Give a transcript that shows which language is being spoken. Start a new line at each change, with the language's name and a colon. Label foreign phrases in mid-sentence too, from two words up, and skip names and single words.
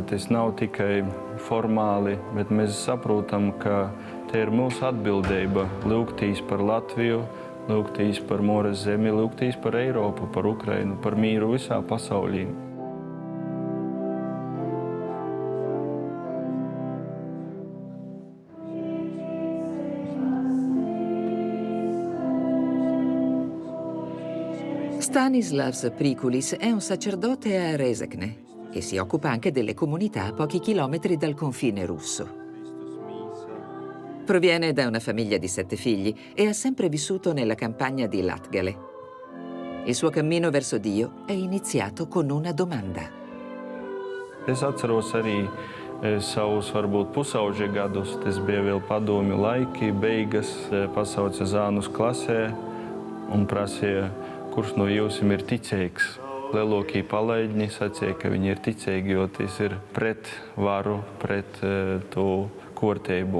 Latvian: Tas nav tikai formāli, bet mēs saprotam, ka te ir mūsu atbildība lūgtīs par Latviju, lūgtīs par Mūras zemi, lūgtīs par Eiropu, par Ukrainu, par mīru visā pasaulī.
Italian: Stanislavs Prikulis è un sacerdote a Rezekne e si occupa anche delle comunità a pochi chilometri dal confine russo. Proviene da una famiglia di 7 figli e ha sempre vissuto nella campagna di Latgale. Il suo cammino verso Dio è iniziato con una domanda.
Latvian: Es atceros arī savus, varbūt pusauģa gadus. Tas bija vēl padomju laiki, beigas, pasauca zānus klasē un prasīja, kurš no jūsim ir ticīgs. Lielākie palaidņi sacīja, ka viņi ir ticīgi, jo tas ir pret varu, pret to kārtību.